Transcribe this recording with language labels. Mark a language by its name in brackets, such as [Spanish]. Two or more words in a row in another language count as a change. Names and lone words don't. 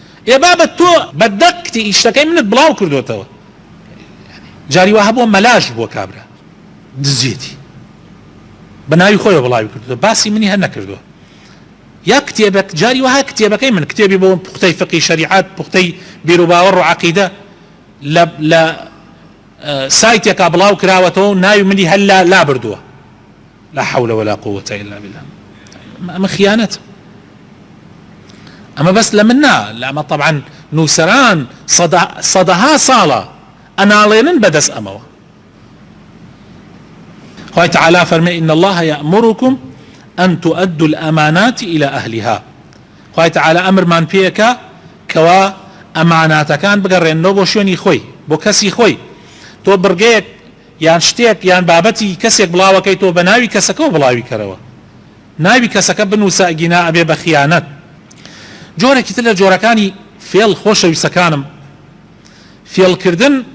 [Central Kurdish] ئێ بابەت تۆ بەدەقتی ئیشتەکەی منت بڵاو کردوتەوە جاری وها بۆ مەلاژ بۆ کابرا دزیێتی بە ناوی خۆی بڵاوی کردو باسی منی هەر نەکردووە یا کتێبێک جاری وها کتێبەکەی من کتێبی بۆ پوختەی فقی شریعەت پوختەی بیرروباوەڕ و عەقیدە لە سایتێکا بڵاو کراوەتەوە ناوی منی هەر لا بردووە [Arabic] لا حول ولا قوة إلا بالله [Central Kurdish] ئەمە خیانەت ئەمە بەس لە من نا لەمە طبعا نووسەران سەدەها ساڵە ئەناڵێنن بەدەست ئەمەوە خوای تعالى فرمي [Arabic] إن الله يأمركم أن تؤدوا الأمانات إلى أهلها [Central Kurdish] خوای تعالى أمر من بيكا كوا ئەماناتەکان بگەڕێنەوە بۆ شوێنی خۆی بۆ کەسی خۆی تۆ بڕگەیەک یان شتێک یان بابەتی کەسێک بڵاوەکەی تۆ بە ناوی کەسەکەەوە بڵاوی کەرەوە ناوی کەسەکە بنووسە ئەگینا ئەبێ بە خیانەت جۆرێکی تر لە جۆرەکانی فێڵ خۆشەویستەکانم فێڵکردن